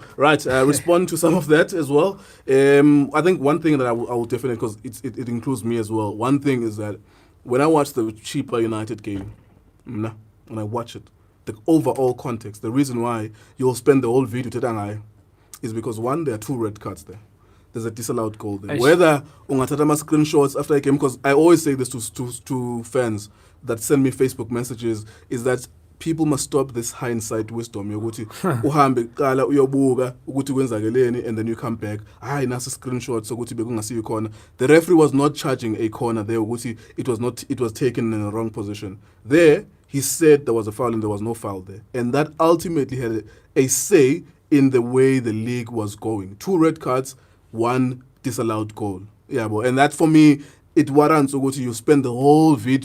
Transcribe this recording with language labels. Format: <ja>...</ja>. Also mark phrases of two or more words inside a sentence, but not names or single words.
<en>Right, respond to some of that as well. I think one thing that I will definitely, because it includes me as well, one thing is that when I watch the Cheaper United game, when I watch it, the overall context, the reason why you'll spend the whole video to is because one, there are 2 red cards there. There's a disallowed goal there. Whether</en> <nd>ungathatha ama</nd> <en>screenshots after a game, because I always say this to fans that send me Facebook messages, is that people must stop this hindsight wisdom</en> <nd>yokuthi uhambe qala uyobuka ukuthi kwenzakeleni</nd> <en>and then you come back</en> <nd>hayi nasa screenshots ukuthi bekungasiyo khona.</nd> <en>The referee was not charging a corner there ukuthi it was taken in the wrong position. There he said there was a foul and there was no foul there, and that ultimately had a say in the way the league was going. 2 red cards, 1 disallowed goal. Yeah, but and that for me, it warrants you spend the whole video.</en>